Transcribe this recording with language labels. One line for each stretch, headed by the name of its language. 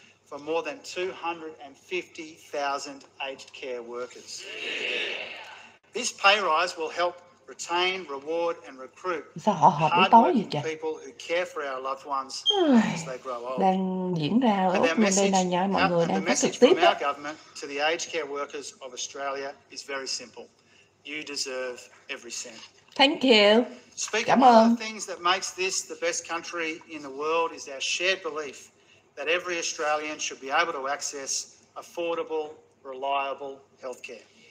English: For more than 250,000 aged care workers. This pay rise will help retain, reward and recruit hardworking people who care for our loved ones as they grow old.
Vietnamese: Đang diễn ra ở Úc luôn đây này nha, mọi người đang có trực tiếp đó.
English: The message from our government to the aged care workers of Australia is very simple. You deserve every cent. Thank you.
Vietnamese: Cảm ơn.
English: One of the things that makes this the best country in the world is our shared belief that every Australian should be able to access affordable, reliable healthcare.